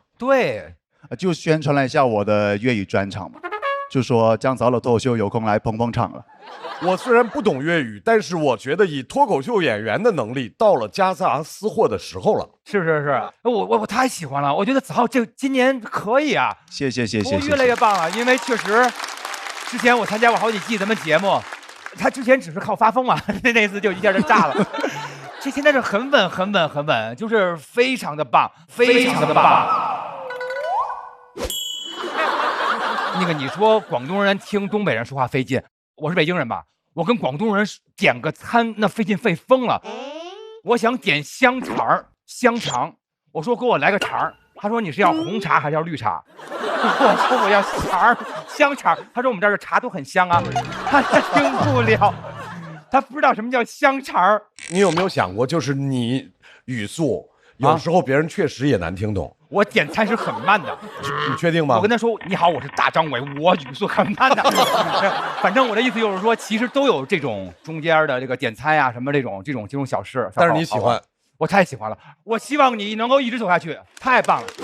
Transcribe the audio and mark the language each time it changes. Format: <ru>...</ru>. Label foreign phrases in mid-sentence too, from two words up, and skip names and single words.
<zh>對，就宣傳了一下我的粵語專場嘛，就說姜子浩的脫口秀有空來捧場了。我雖然不懂粵語，但是我覺得以脫口秀演員的能力，到了夾雜私貨的時候了。是，我太喜歡了，我覺得子浩今年可以啊。謝。我越來越棒了，因為確實之前我參加過好幾季咱們節目，他之前只是靠發瘋嘛，那次就一下就炸了。這現在是很穩，就是非常的棒，非常的棒。那個你說廣東人聽東北人說話費勁，我是北京人吧，我跟廣東人點個餐那費勁費瘋了。我想點香腸，我說給我來個腸，他說你是要紅茶還是要綠茶？我說我要香腸，他說我們這兒的茶都很香啊，他聽不了。他不知道什麼叫香腸。你有沒有想過，就是你語速有時候別人確實也難聽懂。我点餐是很慢的。你确定吗？我跟他说你好，我是大张伟，我语速很慢的。反正我的意思就是说，其实都有这种中间的这个点餐呀，什么这种小事。但是你喜欢，我太喜欢了。我希望你能够一直走下去，太棒了。</zh>